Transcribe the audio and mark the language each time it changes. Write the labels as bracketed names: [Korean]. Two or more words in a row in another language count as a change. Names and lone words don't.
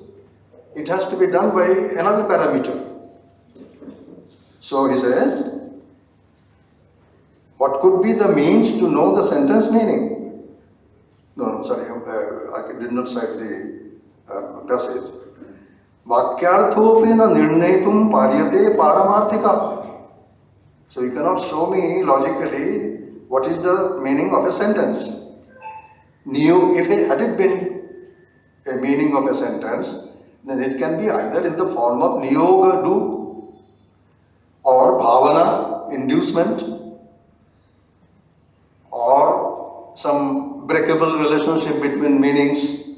[English] It has to be done by another parameter. So he says, what could be the means to know the sentence meaning? No, sorry, I did not cite the passage. [Sanskrit] Vakyarthopi na nirnetum paryate paramarthika. [English] So you cannot show me logically what is the meaning of a sentence. If it had been a meaning of a sentence, then it can be either in the form of niyoga, do, or bhavana, inducement, or some breakable relationship between meanings.